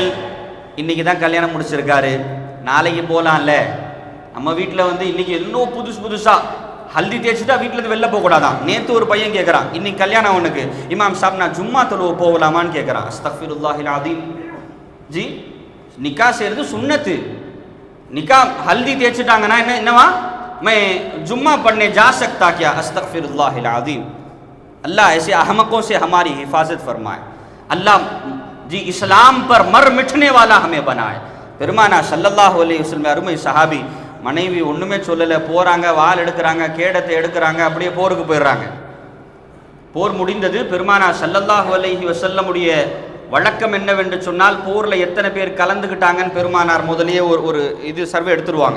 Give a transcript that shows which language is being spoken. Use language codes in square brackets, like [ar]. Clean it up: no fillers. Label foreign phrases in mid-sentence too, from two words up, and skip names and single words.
[ta] இன்னைக்கு தான் கல்யாணம் முடிச்சிருக்காரு, நாளைக்கு போலாம்ல. நம்ம வீட்டில் இன்னைக்கு இன்னும் புதுசா ஹல்தி தேய்ச்சிட்டா வீட்டில் இருந்து வெளில போகக்கூடாதான். நேற்று ஒரு பையன் கேட்குறான், இன்னைக்கு கல்யாணம் அவனுக்கு, இமாம் சாப் நான் ஜும்மா தொழுவ போகலாமான்னு கேட்குறான். [ar] أستغفر الله العظيم [ta] ஜி, நிக்கா செய்கிறது சுன்னத்து. [hi] निकाह हल्दी [ta] தேச்சிட்டாங்கன்னா இன்னவா [hi] मैं जुम्मा पढ़ने जा सकता क्या? [ar] أستغفر الله العظيم. [hi] अल्लाह ऐसे अहमकों से हमारी हिफाजत फरमाए। अल्लाह जी इस्लाम पर मर मिटने वाला हमें बनाए। [ta] பெருமானா [ar] صلى الله عليه وسلم [ta] அருமை சஹாபி மனைவி ஒண்ணுமே சொல்லல, போறாங்க, வாள் எடுக்கிறாங்க, கேடத்தை எடுக்கிறாங்க, அப்படியே போருக்கு போயிடுறாங்க. போர் முடிந்தது. பெருமானா [ar] صلى الله عليه وسلم [ta] வழக்கம் என்னவென்று சொன்னால், போர்ல எத்தனை பேர் கலந்துக்கிட்டாங்கன்னு பெருமானார் முதலியே ஒரு இது சர்வே எடுத்துருவாங்க.